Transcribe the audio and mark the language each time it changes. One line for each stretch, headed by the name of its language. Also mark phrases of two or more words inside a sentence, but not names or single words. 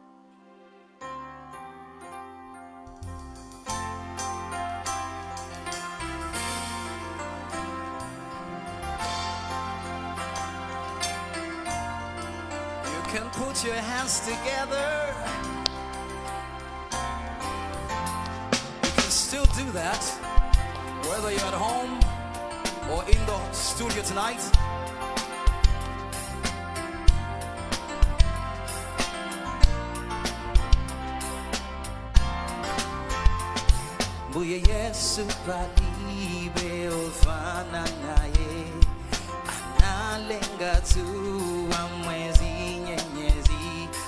English: You can put your hands together. Still do that, whether you're at home or in the studio tonight.
Nyanja: Mbuye Yesu palibe ofana naye, analenga tu wa mwezi nyenyezi